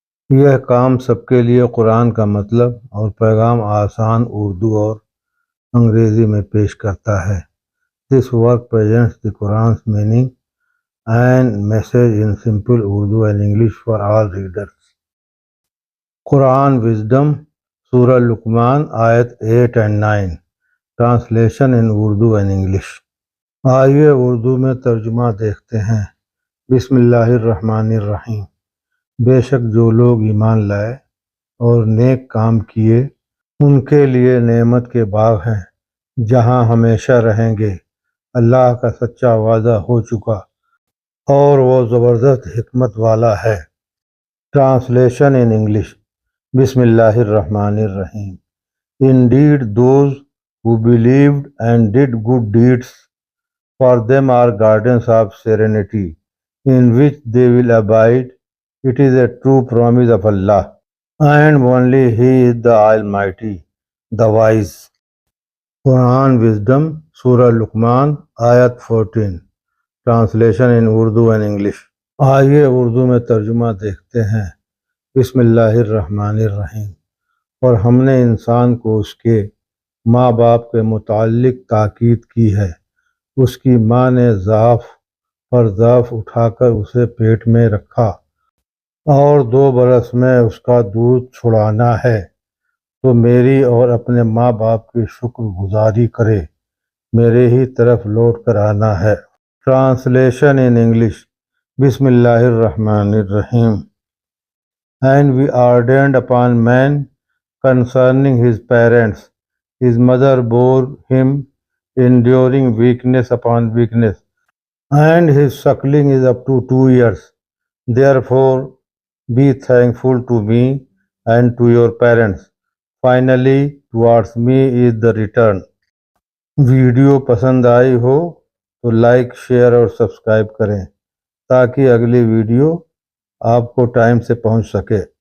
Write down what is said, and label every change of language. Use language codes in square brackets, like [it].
[ur] یہ کام سب کے لیے قرآن کا مطلب اور پیغام آسان اردو اور انگریزی میں پیش کرتا ہے. [en] This work presents the Quran's meaning and message in simple Urdu and English for all readers. Quran Wisdom, Surah Luqman, آیت 8 and 9. Translation in Urdu and English. [ur] آئیے اردو میں ترجمہ دیکھتے ہیں. [ar] بسم اللہ الرحمن الرحیم. [ur] بے شک جو لوگ ایمان لائے اور نیک کام کیے ان کے لیے نعمت کے باغ ہیں جہاں ہمیشہ رہیں گے. اللہ کا سچا وعدہ ہو چکا اور وہ زبردست حکمت والا ہے. [en] Translation in English. [ar] بسم اللہ الرحمن الرحیم. [en] Indeed, those who believed and did good deeds, for them are gardens of serenity, in which they will abide. It is a true promise of Allah, and only He is the Almighty, the Wise. Quran Wisdom, Surah Luqman, آیت 14. Translation in Urdu and English. [ur] آئیے اردو میں ترجمہ دیکھتے ہیں. [ar] بسم اللہ الرحمن الرحیم. [ur] اور ہم نے انسان کو اس کے ماں باپ کے متعلق تاکید کی ہے. اس کی ماں نے ضعف پر ضعف اٹھا کر اسے پیٹ میں رکھا اور 2 برس میں اس کا دودھ چھڑانا ہے تو میری اور اپنے ماں باپ کی شکر گزاری کرے. میرے ہی طرف لوٹ کر آنا ہے. [en] Translation in English. [ar] بسم اللہ الرحمن الرحیم. [en] And we ordained upon man concerning his parents. His mother bore him, enduring weakness upon weakness, and his suckling is up to 2 years. Therefore, be thankful to me and to your parents. Finally, towards me is the return. [ur] Video پسند آئی ہو تو like, share اور subscribe کریں تاکہ اگلی video آپ کو time سے پہنچ سکے.